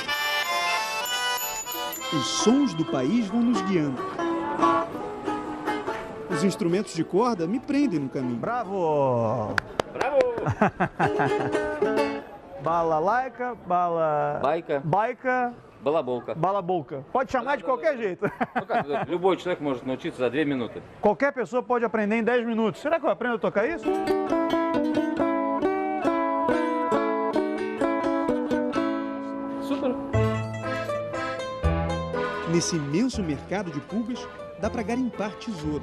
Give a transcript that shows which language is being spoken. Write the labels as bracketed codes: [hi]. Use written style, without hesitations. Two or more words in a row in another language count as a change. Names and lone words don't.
[pt] Os sons do país vão nos guiando. Os instrumentos de corda me prendem no caminho. Bravo! Bravo! Balalaica, baika, [ru] Балаболка. balabolka. [pt] Pode chamar de qualquer jeito. [ru] Любой человек может научиться за 2 минуты. [pt] Qualquer pessoa pode aprender em 10 minutos. Será que eu aprendo a tocar isso? Super. Nesse imenso mercado de pulgas, dá para garimpar tesouros.